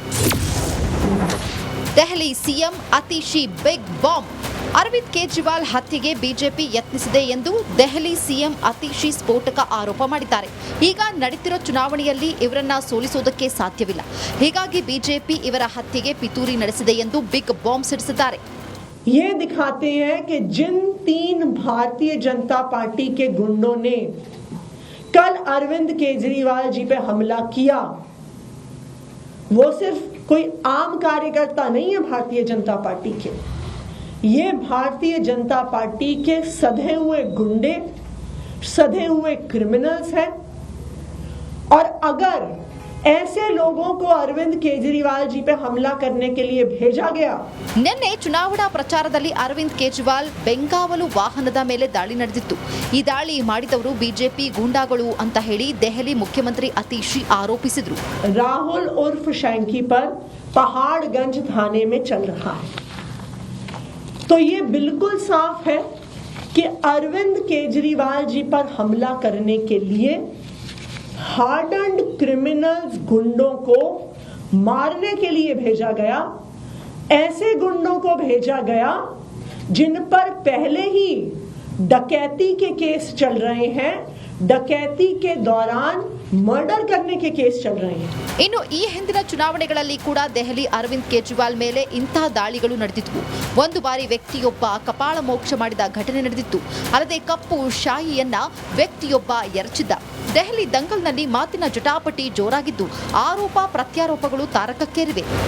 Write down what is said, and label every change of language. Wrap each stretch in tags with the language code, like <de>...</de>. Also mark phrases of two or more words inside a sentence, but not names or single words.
<kn>ದೆಹಲಿ ಸಿಎಂ ಅತೀಶಿ</kn> <en>big bomb.</en> <kn>ಅರವಿಂದ್ ಕೇಜ್ರಿವಾಲ್ ಹತ್ಯೆಗೆ ಬಿಜೆಪಿ ಯತ್ನಿಸಿದೆ ಎಂದು ದೆಹಲಿ ಸಿಎಂ ಅತೀಶಿ ಸ್ಫೋಟಕ ಆರೋಪ ಮಾಡಿದ್ದಾರೆ. ಈಗ ನಡೀತಿರೋ ಚುನಾವಣೆಯಲ್ಲಿ ಇವರನ್ನ ಸೋಲಿಸೋದಕ್ಕೆ ಸಾಧ್ಯವಿಲ್ಲ. ಹೀಗಾಗಿ ಬಿಜೆಪಿ ಇವರ ಹತ್ಯೆಗೆ ಪಿತೂರಿ ನಡೆಸಿದೆ ಎಂದು</kn> <en>big bomb</en> <kn>ಸಿಡಿಸಿದ್ದಾರೆ.</kn> <hi>ये दिखाते हैं कि जिन 3 भारतीय जनता पार्टी के गुंडों ने कल अरविंद केजरीवाल जी पे हमला किया, वो सिर्फ कोई आम कार्यकर्ता नहीं है भारतीय जनता पार्टी के. ये भारतीय जनता पार्टी के सधे हुए गुंडे, सधे हुए क्रिमिनल्स हैं. और अगर ऐसे लोगों को अरविंद केजरीवाल जी पे हमला करने के लिए भेजा गया.</hi> <kn>ನಿನ್ನೆ ಚುನಾವಣಾ ಪ್ರಚಾರದಲ್ಲಿ ಅರವಿಂದ್ ಕೇಜ್ರಿವಾಲ್ ಬೆಂಗಾವಲು ವಾಹನದ ಮೇಲೆ ದಾಳಿ ನಡೆದಿತ್ತು. ಈ ದಾಳಿ ಮಾಡಿದವರು ಬಿಜೆಪಿ ಗೂಂಡಾಗಳು ಅಂತ ಹೇಳಿ ದೆಹಲಿ ಮುಖ್ಯಮಂತ್ರಿ ಅತೀಶಿ ಆರೋಪಿಸಿದ್ರು.</kn> <hi>राहुल उर्फ शैंकी पर पहाड़गंज थाने में चल रहा है. तो ये बिल्कुल साफ है कि अरविंद केजरीवाल जी पर हमला करने के लिए</hi> <en>hardened criminals</en> <hi>गुंडों को मारने के लिए भेजा गया. ऐसे गुंडों को भेजा गया जिन पर पहले ही डकैती के केस चल रहे हैं, डकैती के दौरान मर्डर करने के केस चल रहे हैं.</hi> <kn>ಇನ್ನು ಈ ಹಿಂದಿನ ಚುನಾವಣೆಗಳಲ್ಲಿ ಕೂಡ ದೆಹಲಿ ಅರವಿಂದ್ ಕೇಜ್ರಿವಾಲ್ ಮೇಲೆ ಇಂತಹ ದಾಳಿಗಳು ನಡೆದಿದ್ವು. ಒಂದು ಬಾರಿ ವ್ಯಕ್ತಿಯೊಬ್ಬ ಕಪಾಳ ಮೋಕ್ಷ ಮಾಡಿದ ಘಟನೆ ನಡೆದಿತ್ತು. ಅಲ್ಲದೆ ಕಪ್ಪು ಶಾಹಿಯನ್ನ ವ್ಯಕ್ತಿಯೊಬ್ಬ ಎರಚಿದ್ದ. ದೆಹಲಿ ದಂಗಲ್ನಲ್ಲಿ ಮಾತಿನ ಜಟಾಪಟಿ ಜೋರಾಗಿದ್ದು ಆರೋಪ ಪ್ರತ್ಯಾರೋಪಗಳು ತಾರಕಕ್ಕೇರಿವೆ.</kn>